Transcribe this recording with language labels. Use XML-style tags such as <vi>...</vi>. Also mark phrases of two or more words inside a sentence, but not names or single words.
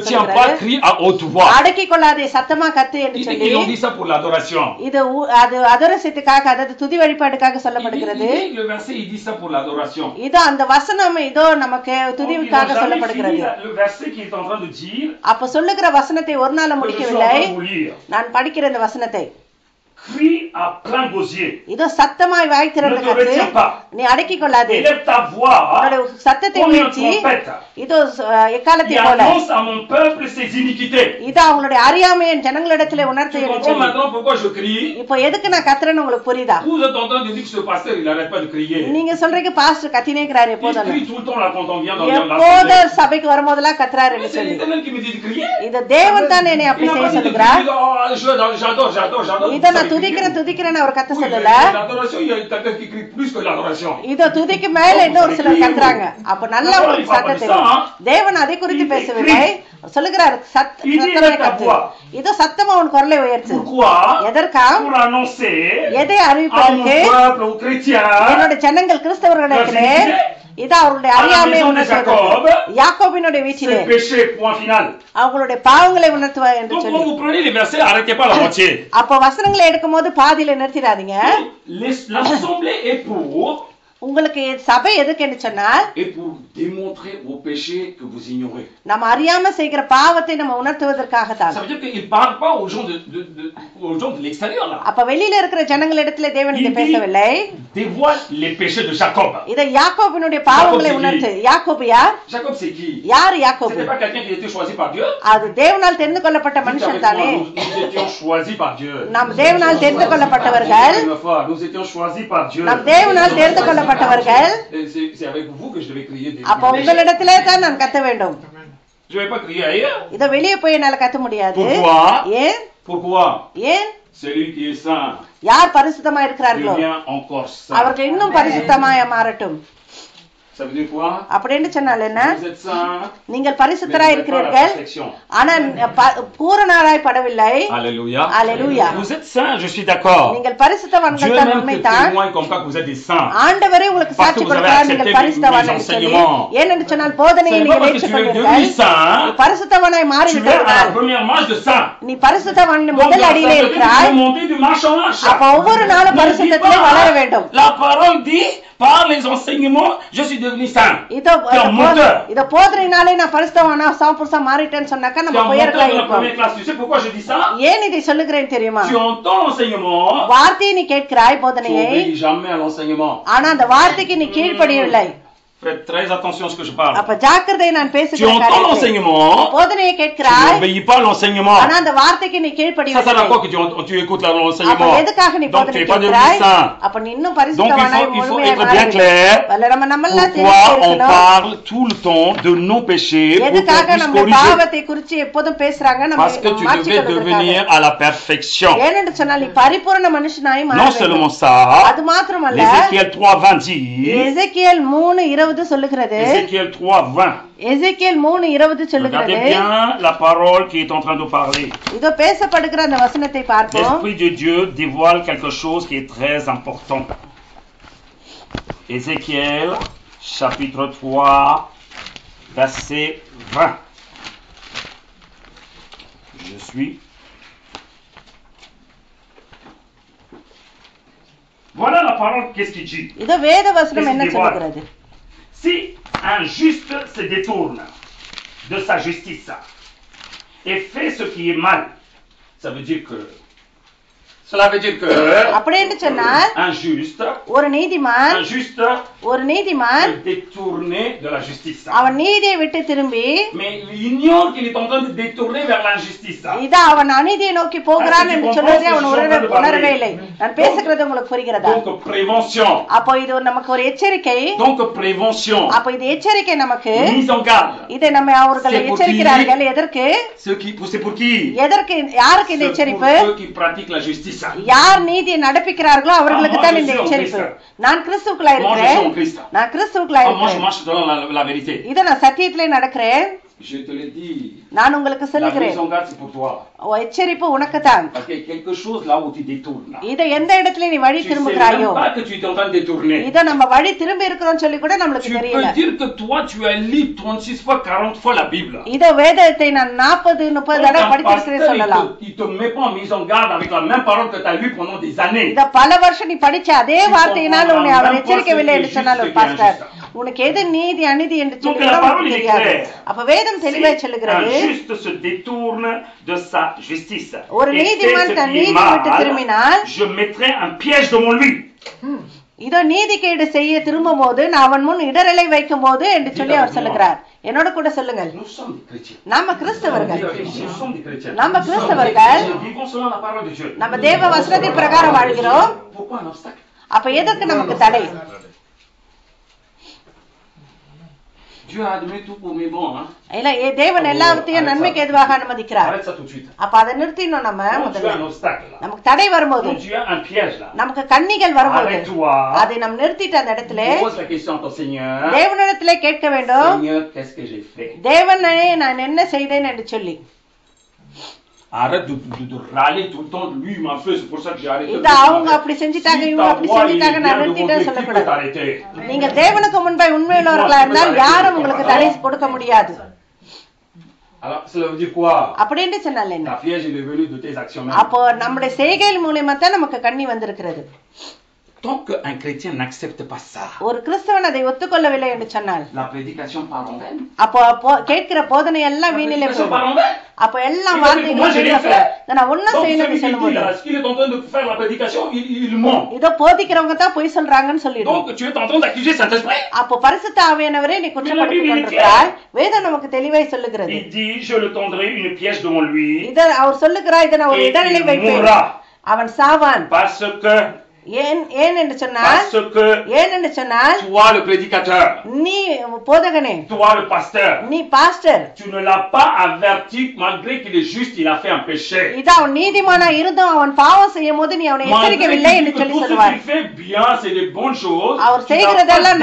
<fr>Retiens pas</fr> <ta>சொல்லுகிறாரு.</ta> <fr>cri à haute voix.</fr> <ta>அடக்கிக் கொள்ளாதே, சத்தமா கத்து என்று சொல்லி.</ta> <fr>Ils ont dit ça pour l'adoration.</fr> <ta>இது அது அதரசத்துக்காக, அதாவது துதி வழிபாடுக்காக சொல்லப்படுகிறது.</ta> <fr>Le verset, il dit ça pour l'adoration.</fr> <ta>இதோ அந்த வசனம் இதோ நமக்கு</ta> <fr>Donc, il n'a</fr> <ta>துதிவுக்காக</ta> <fr>jamais</fr> <ta>சொல்லப்படுகிறது.</ta> <fr>fini le verset qu'il est en train de dire.</fr> <ta>அப்ப சொல்லுகிற வசனத்தை ஒரு நாள்</ta> <fr>Que je suis en</fr> <ta>முடிக்கவில்லை.</ta> <fr>train de vous lire.</fr> <ta>நான் படிக்கிற இந்த வசனத்தை,</ta> <fr>Crie à plein gosier.</fr> <ta>இதோ சத்தமாய் வாய் திறந்து</ta> <fr>Ne te</fr> <ta>கத்து,</ta> <fr>retiens pas.</fr> <ta>நீ அடக்கிக் கொள்ளாதே.</ta> <fr>Élève ta voix</fr> <ta>உன்னுடைய சத்தத்தை</ta> <fr>comme une</fr> <ta>உயர்த்தி,</ta> <fr>trompette.</fr> <ta>இதோ எக்காலத்தை</ta> <fr>Et</fr> <ta>போல</ta> <fr>annonce à mon peuple ses iniquités.</fr> <ta>இதோ அவங்களுடைய அறியாமையை என் ஜனங்களிடத்திலே உணர்த்து</ta> <fr>Tu</fr> <ta>என்று</ta> <fr>comprends</fr> <ta>சொல்லி.</ta> <fr>maintenant pourquoi je crie?</fr> <ta>இப்போ எதுக்கு நான் கத்துறேன்னு உங்களுக்கு புரியுதா?</ta> <fr>Vous êtes en train de dire que ce pasteur, il n'arrête pas de crier.</fr> <ta>நீங்க சொல்றீங்க பாஸ்டர் கத்தினே இருக்கிறாரு</ta> <fr>Il</fr> <ta>எப்போதும்.</ta> <fr>crie tout le temps là quand on vient dans</fr> <ta>எப்போது</ta> <fr>l'assemblée.</fr> <ta>சபைக்கு வரும்போதெல்லாம் கத்துறாரு என்று</ta> <fr>C'est</fr> <ta>சொல்லி.</ta> <fr>l'Éternel qui me dit de crier.</fr> <ta>இது தேவன் தான் என்னை</ta> <fr>Il</fr> <ta>அப்படி</ta> <fr>n'a</fr> <ta>செய்ய</ta> <fr>pas dit de</fr> <ta>சொல்லுகிறார்.</ta> <fr>crier, oh, j'adore.</fr> <ta>இத நான் துதிக்கிறேன்னு அவர் கத்த</ta> <fr>Oui, mais</fr> <ta>சொல்லல.</ta> <fr>l'adoration, il y a quelqu'un qui crie plus que l'adoration.</fr> <ta>இத துதிக்கு மேல இன்னொரு சிலர் கத்துறாங்க. அப்ப நல்ல ஒரு சத்தம் தெரியும். தேவன் அதை குறித்து பேசவில்லை, சொல்லுகிறார் சத்தமா கத்து, இதோ சத்தமா உன் குரலை உயர்த்து.</ta> <fr>Pourquoi?</fr> <ta>எதற்கா?</ta> <fr>Pour annoncer</fr> <ta>எதை</ta> <fr>à mon</fr> <ta>அறிவிப்பதற்கு?</ta> <fr>peuple, aux chrétiens,</fr> <ta>என்னுடைய ஜனங்கள் கிறிஸ்தவர்களிடத்திலே இது அவருடைய அறியாமை உணர்த்துவது. யாக்கோபினுடைய வீட்டிலே</ta> <fr>c'est péché, point final.</fr> <ta>அவங்களுடைய பாவங்களை உணர்த்துவார் என்று</ta> <fr>Donc</fr> <ta>சொல்லி.</ta> <fr>quand vous prenez les versets, arrêtez pas la moitié.</fr> <ta>அப்ப வசனங்களை எடுக்கும் போது பாதியில நிறுத்திடாதீங்க.</ta> <fr>L'assemblée est pour</fr> <ta>உங்களுக்கு சபை எதுக்கு என்று சொன்னால்,</ta> <fr>et pour démontrer vos péchés que vous ignorez.</fr> <ta>நம்ம அறியாம செய்கிற பாவத்தை நம்ம உணர்த்துவதற்காக தான்.</ta> <fr>Ça veut dire qu'il parle pas aux gens de l'extérieur là.</fr> <ta>அப்ப வெளியில இருக்கிற ஜனங்களிடத்திலே தேவன் இதை பேசவில்லை.</ta> <fr>Dévoile les péchés de Jacob.</fr> <ta>இத யாக்கோபினுடைய பாவங்களை உணர்த்து. யாக்கோபு யார்?</ta> <fr>Jacob c'est qui?</fr> <ta>யார் யாக்கோபு?</ta> <fr>C'était pas quelqu'un qui a été choisi par Dieu.</fr> <ta>அது தேவனால் தெரிந்து கொள்ளப்பட்ட மனுஷன் தானே.</ta> <fr>Nous étions choisis par Dieu.</fr> <ta>நாம் தேவனால் தெரிந்து கொள்ளப்பட்டவர்கள்.</ta> <fr>Nous étions choisis par Dieu.</fr> <ta>நாம் தேவனால் தெரிந்து கொள்ளப்பட்டவர்கள்.</ta> <fr>C'est avec vous que je devais crier des</fr> <ta>அப்ப உங்களிடத்திலே தான் நான் கத்த வேண்டும்.</ta> <fr>Je vais pas crier ailleurs.</fr> <ta>இத வெளியே போய் என்னால கத்த முடியாது.</ta> <fr>Pourquoi?</fr> <ta>ஏன்?</ta> <fr>Pourquoi?</fr> <ta>ஏன்?</ta> <fr>Celui qui est saint</fr> <ta>யார் பரிசுத்தமா இருக்கிறார்களோ</ta> <fr>devient encore saint.</fr> <ta>அவர்கள் இன்னும் பரிசுத்தமாய் மாறட்டும்.</ta> <fr>Ça veut dire quoi?</fr> <ta>அப்படின்னு சொன்னால் என்ன?</ta> <fr>Vous êtes saint,</fr> <ta>நீங்கள்</ta> <fr>mais</fr> <ta>பரிசுத்தராய்</ta> <fr>vous n'êtes pas à la</fr> <ta>இருக்கிறீர்கள்,</ta> <fr>perfection.</fr> <ta>ஆனா பூரணராய் படவில்லை.</ta> <fr>Alléluia.</fr> <ta>Alléluia.</ta> <fr>Vous êtes saint, je suis d'accord.</fr> <ta>நீங்கள் பரிசுத்தவான்கள்</ta> <fr>Dieu</fr> <ta>தான்</ta> <fr>même</fr> <ta>உண்மைதான்.</ta> <fr>témoigne comme quoi que vous êtes des saints.</fr> <ta>ஆண்டவரே உங்களுக்கு</ta> <fr>Parce</fr> <ta>சாட்சி</ta> <fr>que vous avez</fr> <ta>கொடுக்கிறார்,</ta> <fr>accepté</fr> <ta>நீங்கள்</ta> <fr>mes</fr> <ta>பரிசுத்தவான் என்று சொல்லி.</ta> <fr>enseignements.</fr> <ta>ஏனென்று சொன்னால் போதனையை</ta> <fr>C'est</fr> <ta>நீங்கள்</ta> <fr>pas parce que tu es devenu</fr> <ta>ஏற்றுக்கொண்டீர்கள்,</ta> <fr>saint,</fr> <ta>பரிசுத்தவனாய்</ta> <fr>tu es à</fr> <ta>மாறிவிட்டால்</ta> <fr>la première marche de saint.</fr> <ta>நீ பரிசுத்தவான்</ta> <fr>Donc,</fr> <ta>முதல்</ta> <fr>la</fr> <ta>அடியிலே</ta> <fr>sainteté, tu</fr> <ta>இருக்கிறாய்.</ta> <fr>peux monter du marche en marche.</fr> <ta>அப்ப ஒவ்வொரு நாளும்</ta> <fr>Ne dis</fr> <ta>பரிசுத்தத்திலே</ta> <fr>pas,</fr> <ta>வளர வேண்டும்.</ta> <fr>La parole dit, par les enseignements, je suis devenu saint.</fr> <ta>இத போதனையினாலே நான் பரிசுத்தவானா சாம்புருஷா மாறிட்டேன்னு சொன்னாக்கா</ta> <fr>Tu es</fr> <ta>நம்ம</ta> <fr>un</fr> <ta>போயிருக்கலாம்</ta> <fr>menteur de la</fr> <ta>இருப்போம்.</ta> <fr>première classe. Tu sais pourquoi je dis ça?</fr> <ta>ஏன் இதை சொல்லுகிறேன் தெரியுமா?</ta> <fr>Tu entends l'enseignement,</fr> <ta>வார்த்தையை நீ கேட்கிறாய்</ta> <fr>tu</fr> <ta>போதனையை,</ta> <fr>n'obéis jamais à l'enseignement.</fr> <ta>ஆனா அந்த வார்த்தைக்கு நீ கீழ்ப்படியவில்லை.</ta> <fr>Faites très attention à ce que je parle.</fr> <ta>அப்ப ஜாக்கிரதை நான்</ta> <fr>Tu</fr> <ta>பேசுகிற</ta> <fr>entends</fr> <ta>காரியத்தை.</ta> <fr>l'enseignement,</fr> <ta>போதனையை</ta> <fr>tu</fr> <ta>கேட்கிறாய்,</ta> <fr>n'obéis pas à l'enseignement.</fr> <ta>ஆனா அந்த வார்த்தைக்கு நீ</ta> <fr>Ça sert à</fr> <ta>கீழ்ப்படியவில்லை.</ta> <fr>quoi que tu écoutes</fr> <ta>அப்ப</ta> <fr>l'enseignement?</fr> <ta>எதுக்காக நீ</ta> <fr>Donc tu</fr> <ta>போதனை</ta> <fr>n'es pas devenu</fr> <ta>கேட்கிறாய்?</ta> <fr>saint.</fr> <ta>அப்ப நீ இன்னும்</ta> <fr>Donc</fr> <ta>பரிசுத்தவானாய்</ta> <fr>il faut</fr> <ta>முழுமையாய்</ta> <fr>être bien</fr> <ta>மாறவில்லை.</ta> <fr>clair.</fr> <ta>நம்ம</ta> <fr>Pourquoi on parle tout le temps de nos péchés pour qu'on</fr> <ta>எதுக்காக</ta> <fr>puisse</fr> <ta>நம்ம</ta> <fr>corriger?</fr> <ta>பாவத்தை குறித்து எப்போதும் பேசுறாங்க? நம்ம</ta> <fr>Parce que tu devais devenir à la perfection.</fr> <ta>ஏனென்று சொன்னால் நீ பரிபூரண மனுஷனாய் மாற</ta> <fr>Non</fr> <ta>வேண்டும்.</ta> <fr>seulement ça,</fr> <ta>அது மாத்திரமல்ல,</ta> <fr>Ézéchiel 3:20 dit,</fr> <ta>எசேக்கியேல் 3:20 சொல்லுகிறது.</ta> <fr>Ézéchiel 3:20.</fr> <ta>எசேக்கியேல் 3:20 சொல்லுகிறது.</ta> <fr>Regardez bien la parole qui est en train de parler.</fr> <ta>இதோ பேசப்படுகிற அந்த வசனத்தை பார்ப்போம்.</ta> <fr>L'Esprit de Dieu dévoile quelque chose qui est très important. Ézéchiel, chapitre 3, verset 20. Je suis. Voilà la parole, qu'est-ce qu'il dit?</fr> <ta>இதோ வேத வசனம் என்ன சொல்லுகிறது?</ta> <fr>Si un juste se détourne de sa justice et fait ce qui est mal, ça veut dire que</fr> <ta>அப்படின்னு சொன்னால்</ta> <fr>un juste</fr> <ta>ஒரு நீதிமான்</ta> <fr>est détourné de la justice.</fr> <ta>அவன் நீதியை விட்டு திரும்பி,</ta> <fr>Mais il ignore qu'il est en train de détourner vers l'injustice.</fr> <ta>இதா அவன் அநீதியை நோக்கி போகிறான் என்று சொல்வதை அவன் உணரவே இல்லை. நான் பேசுகிறது உங்களுக்கு புரிகிறதா?</ta> <fr>Donc prévention.</fr> <ta>அப்போ இது நமக்கு ஒரு எச்சரிக்கை.</ta> <fr>Donc prévention.</fr> <ta>அப்போ இது எச்சரிக்கை நமக்கு.</ta> <fr>Mise en garde.</fr> <ta>இதை நம்ம அவர்களை எச்சரிக்கிறார்கள். எதற்கு?</ta> <fr>C'est pour qui?</fr> <ta>எதற்கு? யாருக்கு இந்த எச்சரிப்பு?</ta> <fr>Ceux qui pratiquent la justice.</fr> <ta>யார் நீதியை நடப்பிக்கிறார்களோ அவர்களுக்கு தான் இந்த எச்சரிப்பு. நான் கிறிஸ்துவுக்குள்ளா இருக்கிறேன். நான் கிறிஸ்துவுக்குள்ளா இருக்கிறேன். இதை நான் சத்தியத்திலே நடக்கிறேன்.</ta> <fr>Je te l'ai dit.</fr> <ta>நான் உங்களுக்கு சொல்லுகிறேன்.</ta> <fr>La mise en garde c'est pour toi.</fr> <ta>எச்சரிப்பு உனக்கு தான்.</ta> <fr>Parce qu'il y a quelque chose là où tu détournes.</fr> <ta>இத எந்த இடத்துல நீ வழி திரும்புகிறாயோ,</ta> <fr>pas que tu es en train de détourner.</fr> <ta>இத நம்ம வழி திரும்பி இருக்கிறோம் சொல்லி கூட நமக்கு தெரியல.</ta> <fr>Tu peux dire que toi tu as lu 36 fois 40 fois la Bible.</fr> <ta>இத வேதத்தை நான் 40-30 தடவை படிச்சிருக்கேன் சொல்லலாம்.</ta> <fr>Il te met pas en mise en garde avec la même parole que tu as lu pendant des années.</fr> <ta>இத பல வருஷம் நீ படிச்ச அதே வார்த்தையினால் உன்னை அவர் எச்சரிக்கவில்லை என்று சொன்னால் ஒரு பாஸ்டர், உனக்கு எது நீதி அநீதி என்று சொல்லி உனக்கு தெரியாது. அப்ப வேதம் தெளிவாய் சொல்லுகிறது,</ta> <fr>un juste se détourne de sa justice.</fr> <ta>ஒரு நீதிமான் தன் நீதி விட்டு திரும்பினால்</ta> <fr>je mettrai un piège devant lui.</fr> <ta>இதோ நீதிகேடு செய்ய திரும்பும் போது நான் அவன் முன் இடரலை வைக்கும் போது என்று சொல்லி அவர் சொல்லுகிறார். என்னோட கூட சொல்லுங்கள், நம்ம கிறிஸ்தவர்கள், நம்ம கிறிஸ்தவர்கள் நம்ம தேவ வசனத்தின் பிரகாரம் வாழ்கிறோம். அப்ப எதற்கு நமக்கு தடை? இல்ல, தேவன் எல்லாத்தையும் நன்மைக்கு எதுவாக அனுமதிக்கிறார். அப்ப அதை நிறுத்தினோம். நம்ம முதல்ல நமக்கு தடை வரும்போது, நமக்கு கண்ணிகள் வரும்போது அதை நம்ம நிறுத்திட்டு அந்த இடத்துல தேவனிடத்திலே கேட்க வேண்டும், தேவனே நான் என்ன செய்தேன் என்று சொல்லி.</ta> <fr>Arrête de râler tout le temps, lui il m'a fait, c'est pour ça que j'ai arrêté.</fr> <ta>இது அவங்க அப்படி செஞ்சிட்டாங்க, இவங்க அப்படி செஞ்சிட்டாங்க, நான் நிறுத்திட்டேன் சொல்லக்கூடாது. நீங்க தேவனுக்கு முன்பாய் உண்மையுள்ளவர்களா இருந்தால் யாரும் உங்களுக்கு தடை கொடுக்க முடியாது.</ta> <fr>Alors cela veut dire quoi?</fr> <ta>அப்படினு சொன்னால என்ன?</ta> <fr>La piège est venue de tes actions.</fr> <ta>அப்போ நம்முடைய செய்கைகள் மூலமா தான் நமக்கு கண்ணி வந்திருக்கிறது.</ta> <fr>Tant qu'un chrétien n'accepte pas ça,</fr> <ta>ஒரு கிறிஸ்தவன் அதை ஒத்துக்கொள்ளவில்லை என்று சொன்னால்,</ta> <fr>la prédication part en vain.</fr> <ta>அப்போ கேட்கிற போதனை எல்லாம் வீணிலே போகும். அப்ப எல்லாம் வார்த்தைகள் நான் ஒன்னும் செய்யணும்னு சொல்லும்போது,</ta> <fr>il est en train de faire la prédication, il ment.</fr> <ta>இதோ போதிக்கிறவங்க தான் பொய் சொல்றாங்கன்னு சொல்லிடுவோம்.</ta> <fr>Donc tu es en train d'accuser Saint-Esprit.</fr> <ta>அப்போ பரிசுத்த ஆவியானவரே நீ குற்றப்படுத்திக் கொண்டிருக்கிறாய். வேதம் நமக்கு தெளிவாய் சொல்லுகிறது.</ta> <fr>Il dit je le tendrai une piège devant lui.</fr> <ta>இத அவர் சொல்லுகிறார், இத நான் ஒரு இடரலை வைப்பேன், அவன் சாவான்.</ta> <fr>Parce que</fr> <ta>ஏன் என்று சொன்னால்</ta> <fr>Parce que</fr> <ta>ஏன் என்று சொன்னால்</ta> <fr>toi le prédicateur,</fr> <ta>நீ போதகனே,</ta> <fr>toi le pasteur,</fr> <ta>நீ பாஸ்டர்,</ta> <fr>tu ne l'as pas averti malgré qu'il est juste, il a fait un péché.</fr> <ta>இதா அவன் நீதிமானா இருந்தும் அவன் பாவம் செய்யும் போது நீ அவனை</ta> <fr>Malgré</fr> <ta>எச்சரிக்கவில்லை என்று</ta> <fr>que</fr> <ta>சொல்லி</ta> <fr>tout ce</fr> <ta>சொல்வார்.</ta> <fr>qu'il fait bien, c'est des bonnes choses.</fr> <ta>அவர்</ta> <fr>tu n'as</fr> <ta>செய்கிறதெல்லாம்</ta>